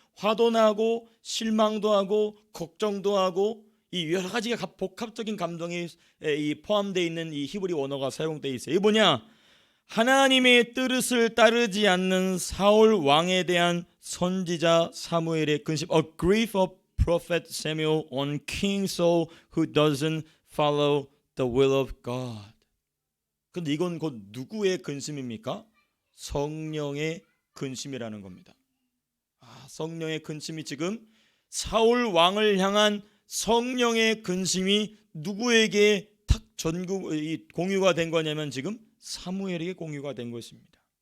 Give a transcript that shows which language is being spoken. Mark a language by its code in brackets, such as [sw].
[ko] 화도 나고 실망도 하고 걱정도 하고 이 여러 가지가 복합적인 감정이 이 포함되어 있는 이 히브리 원어가 사용되어 있어요. 이게 뭐냐? 하나님의 뜻을 따르지 않는 사울 왕에 대한 선지자 사무엘의 근심. [en] A grief of prophet Samuel on King Saul who doesn't follow the will of God. [ko] 근데 이건 곧 누구의 근심입니까? 성령의 근심이라는 겁니다. 성령의 근심이 지금 사울 왕을 향한 성령의 근심이 누구에게 탁 공유가 된 거냐면 지금 사무엘에게 공유가 된 것입니다.